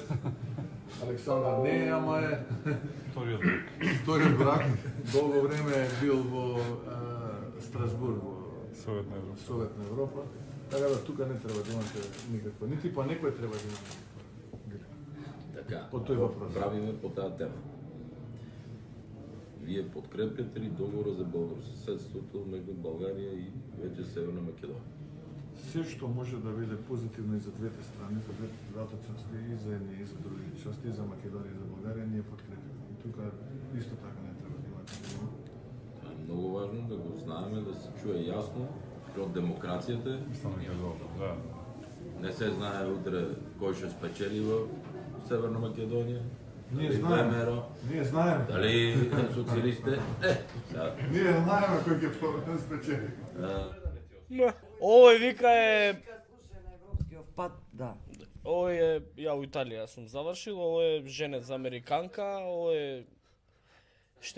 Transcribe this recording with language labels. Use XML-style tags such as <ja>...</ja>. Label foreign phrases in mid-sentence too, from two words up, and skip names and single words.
<mk>Александар не е, ама е Вториот брак. вториот брак. Долго време е бил во Страсбург, во Совет на Европа. Совет на Европа. Така да тука не треба да имате никаква, нити па некој треба да има никаква. Така,</mk> <bg>По тој въпрос. правиме по тази тема. Вие подкрепяте ли договора за добросъседството между България и вече Северна Македония?</bg> <mk>Се што може да биде позитивно и за двете страни, за двете части, и за едни и за други части, и за Македонија и за Българија, ние подкрепяме. И тука исто така не треба да имате дилема.</mk> <bg>Това е много важно да го знаем, да се чуе ясно, защото демокрацията</bg> <mk>Мислам дека е добро, да.</mk> <bg>не се знае утре кой ще спечели в Северна Македония. Ние</bg> <mk>Дали</mk> <bg>знаем. ВМРО,</bg> <mk>Ние знаеме.</mk> <bg>дали социалистите. Сега,</bg> <mk>Ние знаеме кој ќе спечели. Овој вика е Слушај на европскиот пат, да. Овој е, ја у Италија сум завршил, овој е женет за американка, овој е ще</mk>